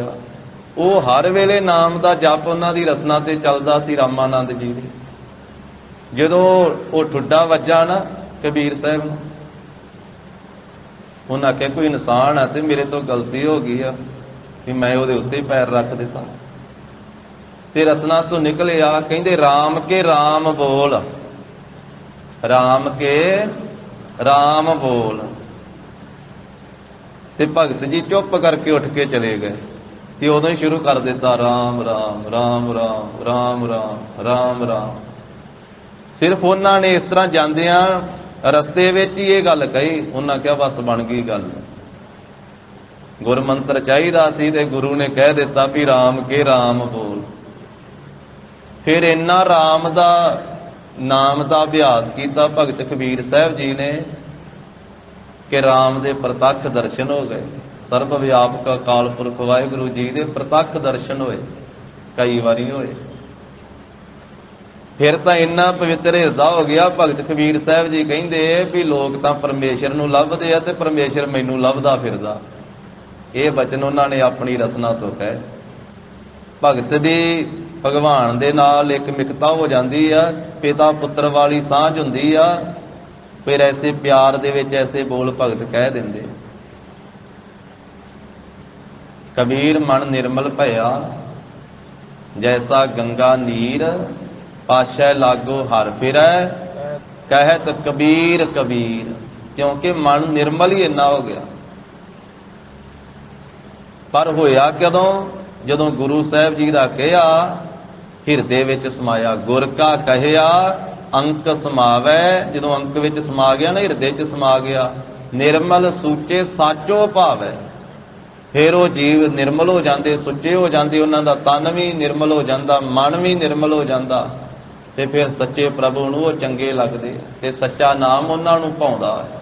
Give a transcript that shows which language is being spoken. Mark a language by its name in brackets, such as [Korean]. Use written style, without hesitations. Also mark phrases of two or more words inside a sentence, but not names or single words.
[Punjabi] ਉਹ ਹਰ ਵੇਲੇ ਨਾਮ ਦਾ ਜਪ ਉਨ੍ਹਾਂ ਦੀ ਰਸਨਾ ਤੇ ਚੱਲਦਾ ਸੀ ਰਾਮਾਨੰਦ ਜੀ ਦੀ। ਜਦੋਂ ਉਹ ਠੁੱਡਾ ਵੱਜਾ ਨਾ ਕਬੀਰ ਸਾਹਬ ਨੂੰ, ਉਨ੍ਹਾਂ ਆਖਿਆ ਕੋਈ ਇਨਸਾਨ ਹੈ ਤੇ ਮੇਰੇ ਤੋਂ ਗਲਤੀ ਹੋ ਗਈ ਆ ਕਿ ਮੈਂ ਉਹਦੇ ਉੱਤੇ ਪੈਰ ਰੱਖ ਦਿੱਤਾ, ਤੇ ਰਸਨਾ ਤੋਂ ਨਿਕਲੇ ਆ। ਕਹਿੰਦੇ ਰਾਮ ਕੇ ਰਾਮ ਬੋਲ, ਰਾਮ ਕੇ ਰਾਮ ਬੋਲ। ਤੇ ਭਗਤ ਜੀ ਚੁੱਪ ਕਰਕੇ ਉੱਠ ਕੇ ਚਲੇ ਗਏ, ਤੇ ਉਦੋਂ ਹੀ ਸ਼ੁਰੂ ਕਰ ਦਿੱਤਾ ਰਾਮ ਰਾਮ ਰਾਮ ਰਾਮ ਰਾਮ ਰਾਮ ਰਾਮ ਰਾਮ। [Hindi] सिर्फ उन्होंने ने इस तरह [Punjabi] ਜਾਂਦਿਆਂ ਰਸਤੇ ਵਿੱਚ ਹੀ ਇਹ ਗੱਲ ਕਹੀ, [Hindi] उन्होंने कहा बस बन गई [Punjabi] ਗੱਲ, ਗੁਰਮੰਤਰ ਚਾਹੀਦਾ ਸੀ ਤੇ ਗੁਰੂ ਨੇ ਕਹਿ ਦਿੱਤਾ ਭੀ ਰਾਮ ਕੇ ਰਾਮ ਬੋਲ। ਫਿਰ ਇੰਨਾ ਰਾਮ ਦਾ ਨਾਮ ਦਾ ਅਭਿਆਸ ਕੀਤਾ ਭਗਤ ਕਬੀਰ ਸਾਹਬ ਜੀ ਨੇ ਕਿ ਰਾਮ ਦੇ ਪ੍ਰਤੱਖ ਦਰਸ਼ਨ ਹੋ ਗਏ। ਸਰਬ ਵਿਆਪਕ ਅਕਾਲ ਪੁਰਖ ਵਾਹਿਗੁਰੂ ਜੀ ਦੇ ਪ੍ਰਤੱਖ ਦਰਸ਼ਨ ਹੋਏ, ਕਈ ਵਾਰੀ ਹੋਏ। ਫਿਰ ਤਾਂ ਇੰਨਾ ਪਵਿੱਤਰ ਹਿਰਦਾ ਹੋ ਗਿਆ, ਭਗਤ ਕਬੀਰ ਸਾਹਬ ਜੀ ਕਹਿੰਦੇ ਭੀ ਲੋਕ ਤਾਂ ਪਰਮੇਸ਼ਰ ਨੂੰ ਲੱਭਦੇ ਆ ਤੇ ਪਰਮੇਸ਼ਰ ਮੈਨੂੰ ਲੱਭਦਾ ਫਿਰਦਾ। [Hindi] ये बचन उन्होंने अपनी रसना तो कहे। [Punjabi] ਭਗਤ ਦੀ ਭਗਵਾਨ ਦੇ ਨਾਲ ਇੱਕ ਮਿਕਤਾ [Hindi] हो जाती है, [Punjabi] ਪਿਤਾ ਪੁੱਤਰ ਵਾਲੀ ਸਾਂਝ ਹੁੰਦੀ ਆ, ਫਿਰ ਐਸੇ ਪਿਆਰ ਦੇ ਵਿੱਚ ਐਸੇ ਬੋਲ ਭਗਤ ਕਹਿ ਦਿੰਦੇ। [Hindi] कबीर मन निर्मल भया, जैसा गंगा नीर, पाशै लागो हर फिरै, कहत कबीर कबीर। क्योंकि मन निर्मल ही इन्ना हो गया। [Punjabi] ਪਰ ਹੋਇਆ ਕਦੋਂ? ਜਦੋਂ ਗੁਰੂ ਸਾਹਿਬ ਜੀ ਦਾ ਕਿਹਾ ਹਿਰਦੇ ਵਿੱਚ ਸਮਾਇਆ। ਗੁਰ ਕਾ ਕਹਿਆ ਅੰਕ ਸਮਾਵੈ। ਜਦੋਂ ਅੰਕ ਵਿੱਚ ਸਮਾ ਗਿਆ ਨਾ, ਹਿਰਦੇ 'ਚ ਸਮਾ ਗਿਆ। ਨਿਰਮਲ ਸੂਚੇ ਸਾਚੋ ਭਾਵੈ। ਫਿਰ ਉਹ ਜੀਵ ਨਿਰਮਲ ਹੋ ਜਾਂਦੇ, ਸੁੱਚੇ ਹੋ ਜਾਂਦੇ, ਉਹਨਾਂ ਦਾ ਤਨ ਵੀ ਨਿਰਮਲ ਹੋ ਜਾਂਦਾ, ਮਨ ਵੀ ਨਿਰਮਲ ਹੋ ਜਾਂਦਾ, ਤੇ ਫਿਰ ਸੱਚੇ ਪ੍ਰਭੂ ਨੂੰ ਉਹ ਚੰਗੇ ਲੱਗਦੇ ਤੇ ਸੱਚਾ ਨਾਮ ਉਹਨਾਂ ਨੂੰ ਭਾਉਂਦਾ ਹੈ।